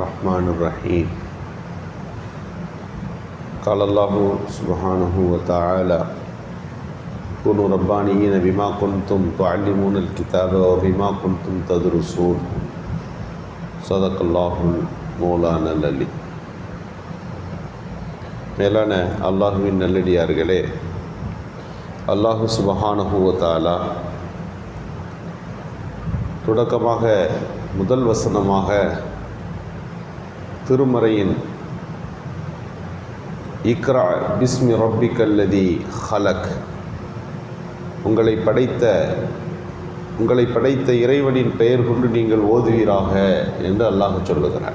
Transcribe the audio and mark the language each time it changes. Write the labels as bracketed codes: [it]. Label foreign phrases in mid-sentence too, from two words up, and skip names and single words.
[ar] الرحمن الرحيم قال الله سبحانه وتعالى كونوا ربانيين بما كنتم تعلمون الكتاب وبما كنتم تدرسون صدق الله مولانا العلي. [ta] மேலான அல்லாஹுவின் நல்லடியார்களே, அல்லாஹு [ar] سبحانه و تعالى [ta] தொடக்கமாக முதல் வசனமாக திருமறையின் [ar] اقرأ باسم ربك الذي خلق, [ta] உங்களை படைத்த இறைவனின் பெயர் கொண்டு நீங்கள் ஓதுவீராக என்று அல்லாஹ் சொல்லுகிறார்.